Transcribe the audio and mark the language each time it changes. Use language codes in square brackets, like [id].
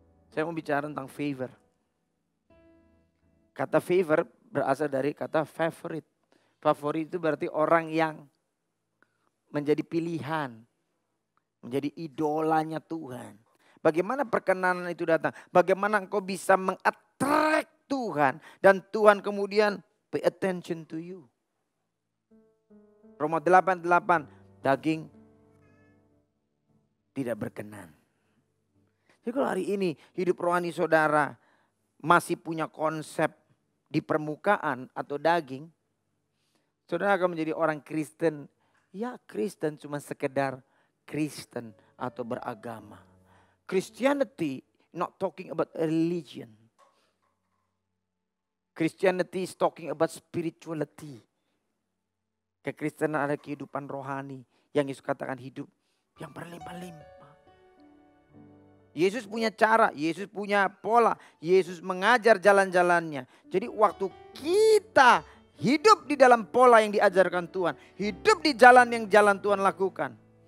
[id] Saya mau bicara tentang favor. Kata favor berasal dari kata favorite. Favorit itu berarti orang yang menjadi pilihan. Menjadi idolanya Tuhan. Bagaimana perkenanan itu datang? Bagaimana engkau bisa meng-attract Tuhan. Dan Tuhan kemudian [en] pay attention to you. [id] Roma 8:8. Daging tidak berkenan. Jadi kalau hari ini hidup rohani saudara masih punya konsep di permukaan atau daging, saudara akan menjadi orang Kristen. Ya Kristen cuma sekedar Kristen atau beragama. [en] Christianity not talking about a religion. Christianity is talking about spirituality. [id] Kekristenan ada kehidupan rohani yang Yesus katakan hidup yang berlimpah-limpah. Yesus punya cara, Yesus punya pola, Yesus mengajar jalan-jalannya. Jadi waktu kita hidup di dalam pola yang diajarkan Tuhan, hidup di jalan yang Tuhan lakukan.